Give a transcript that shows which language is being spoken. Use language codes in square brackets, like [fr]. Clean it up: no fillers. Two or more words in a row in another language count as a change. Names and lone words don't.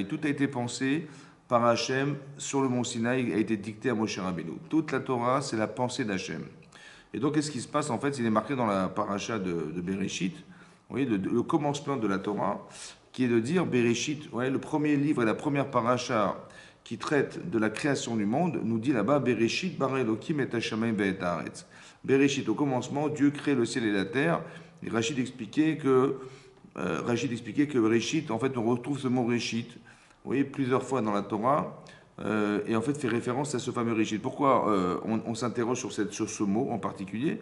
[fr] Tout a été pensé par Hachem sur le mont Sinaï, a été dicté à Moshe Rabbeinu. Toute la Torah, c'est la pensée d'Hachem. Et donc, qu'est-ce qui se passe? En fait, il est marqué dans la paracha de Bereshit, vous voyez, le commencement de la Torah, qui est de dire Bereshit, ouais, le premier livre et la première paracha qui traite de la création du monde, nous dit là-bas [he] בראשית ברא אלוקים את השמים ואת הארץ. [fr] Bereshit, au commencement, Dieu crée le ciel et la terre. Et Rachid expliquait que Bereshit, en fait, on retrouve ce mot Reshit, vous voyez, plusieurs fois dans la Torah. Et en fait fait référence à ce fameux Rishit. Pourquoi on s'interroge sur ce mot en particulier?